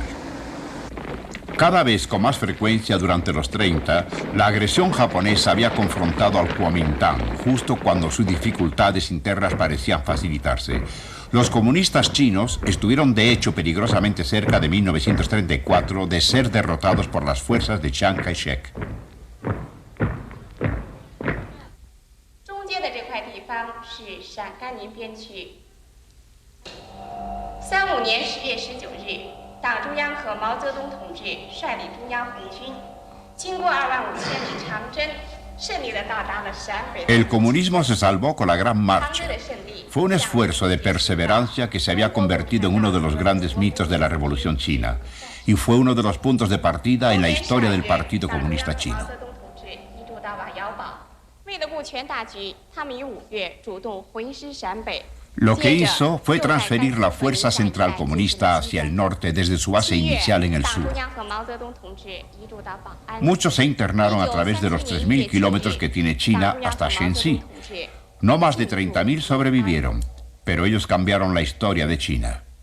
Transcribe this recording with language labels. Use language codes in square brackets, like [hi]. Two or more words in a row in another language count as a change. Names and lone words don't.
[es] Cada vez con más frecuencia durante los 30, la agresión japonesa había confrontado al Kuomintang, justo cuando sus dificultades internas parecían facilitarse. Los comunistas chinos estuvieron de hecho peligrosamente cerca de 1934 de ser derrotados por las fuerzas de Chiang Kai-shek. [zh] 中间的这块地方是陕甘宁边区。35年10月19日，党中央和毛泽东同志率领中央红军，经过25000里长征，胜利地到达了陕北。 [es] El comunismo se salvó con la Gran [zh] 长 [es] Marcha. [zh] 征的胜利。 [es] Fue un esfuerzo de perseverancia que se había convertido en uno de los grandes mitos de la Revolución China y fue uno de los puntos de partida en la historia del Partido Comunista Chino. [zh] 为了顾全大局，他们于5月主动回师陕北。 [es] Lo que hizo fue transferir la fuerza central comunista hacia el norte desde su base inicial en el sur. Muchos se internaron a través de los 3.000 kilómetros que tiene China hasta Shenxi. No más de 30.000 sobrevivieron, pero ellos cambiaron la historia de China.